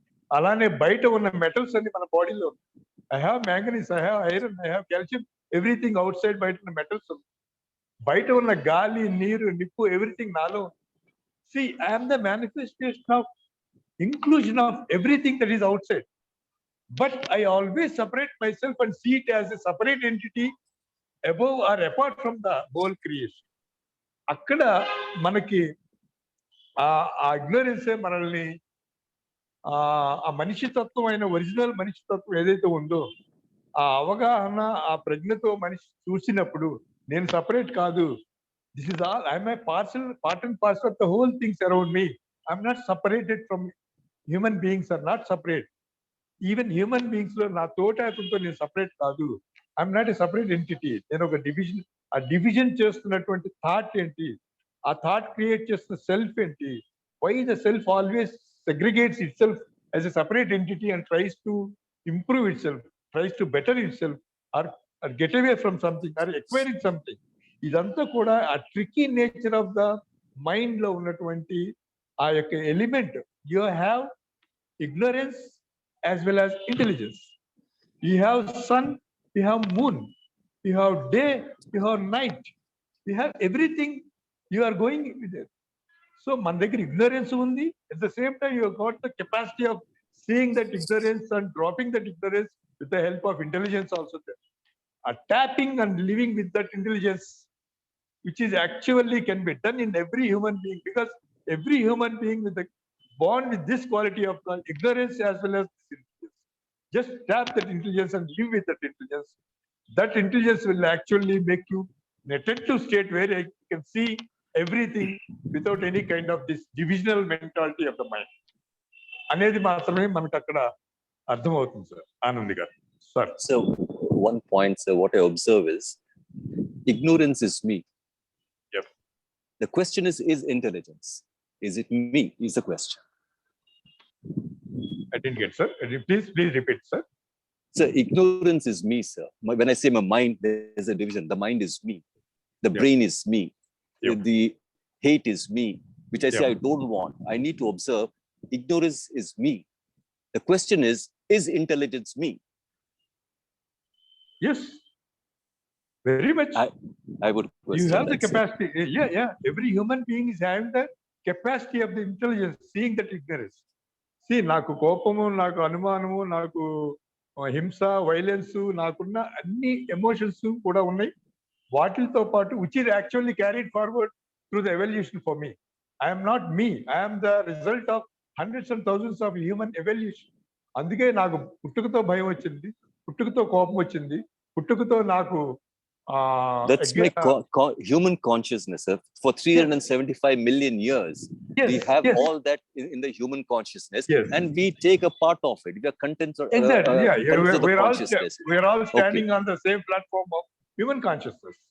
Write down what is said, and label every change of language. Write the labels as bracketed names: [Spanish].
[Telugu] అలానే బయట ఉన్న మెటల్స్ అన్ని మన బాడీలో ఉన్నాయి. [English] I have manganese, I have iron, I have calcium, everything outside [Telugu] బయట ఉన్న మెటల్స్ ఉంది. బయట ఉన్న గాలి, నీరు, నిప్పు, ఎవ్రీథింగ్ నాలో ఉంది. [English] See, I am the manifestation of inclusion of everything that is outside. But I always separate myself and see it as a separate entity above or apart from the whole creation. [Telugu] అక్కడ మనకి ఆ ignorance మనల్ని ఆ మనిషి తత్వం అయిన original మనిషి తత్వం ఏదైతే ఉందో ఆ అవగాహన, ఆ ప్రజ్ఞతో మనిషి చూసినప్పుడు నేను సపరేట్ కాదు, [English] This is all I'm a part and parcel of the whole things around me. I'm not separated from human beings, are not separate. [Telugu] Even human beings లో నా తోటాకులతో నేను సపరేట్ కాదు. [English] I'm not a separate entity. [Telugu] నేను ఒక division, ఆ division చేస్తున్నటువంటి thought ఏంటి, ఆ థాట్ క్రియేట్ చేస్తున్న సెల్ఫ్ ఏంటి, [English] Why the self always segregates itself as a separate entity and tries to improve itself, tries to better itself, or get away from something, or acquiring something. [Telugu] ఇదంతా కూడా ఆ tricky nature of the mind లో ఉన్నటువంటి ఆ యొక్క element. [English] You have ignorance as well as intelligence. You have sun, you have moon, you have day, you have night, you have everything. You are going with it. [Telugu] So మన దగ్గర ignorance ఉంది. [English] At the same time, you have got the capacity of seeing that ignorance and dropping that ignorance with the help of intelligence also there. Tapping and living with that intelligence, which is actually can be done in every human being, because every human being with the born with this quality of ignorance as well as this intelligence. Just tap that intelligence and live with that intelligence. That intelligence will actually make you in a attentive state where you can see everything without any kind of this divisional mentality of the mind. [Telugu] అనేది మాత్రమే మనకు అక్కడ అర్థమవుతుంది sir. Anand గారు sir. [English] So one point, sir, what I observe is ignorance is me. Yep. The question is intelligence. Is it me? Is the question. I didn't get, sir. Please repeat, sir. So ignorance is me, sir. When I say my mind, there's a division. The mind is me. The brain is me. The hate is me, which I say I don't want. I need to observe. Ignorance is me. The question is intelligence me? Yes, very much. I would question. You have the that, capacity. Yeah. Every human being is having the capacity of the intelligence, seeing that ignorance. [Telugu] See, నాకు కోపము, నాకు అనుమానము, నాకు హింస, violence, నాకున్న అన్ని emotions కూడా ఉన్నాయి. వాటితో పాటు [English] which is actually carried forward through the evolution for me. I am not me. I am the result of hundreds and thousands of human evolution. [Telugu] అందుకే నాకు పుట్టుకతో భయం వచ్చింది, పుట్టుకతో కోపం వచ్చింది, పుట్టుకతో నాకు [English] that's my human consciousness, sir. For 375 million years, we have all that in the human consciousness, and we take a part of it. We are content. Exactly. We're all standing on the same platform of human consciousness.